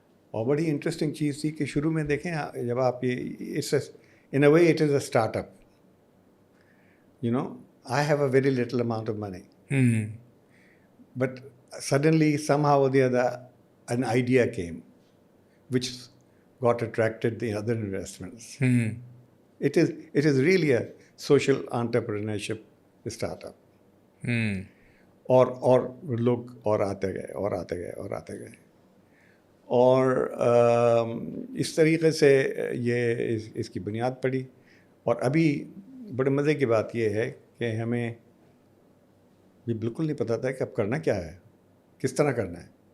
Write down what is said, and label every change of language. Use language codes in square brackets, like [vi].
[ur] اور بڑی انٹرسٹنگ چیز تھی کہ شروع میں دیکھیں جب آپ [en] in a way it is a startup. You know, I have a very little amount of money. But suddenly somehow or the other an idea came which got attracted the other investments. It is really a social entrepreneurship startup. [ur] اور لوگ اور آتے گئے اور اس طریقے سے یہ اس کی بنیاد پڑی. اور ابھی بڑے مزے کی بات یہ ہے کہ ہمیں یہ بالکل نہیں پتہ تھا کہ اب کرنا کیا ہے, کس طرح کرنا ہے.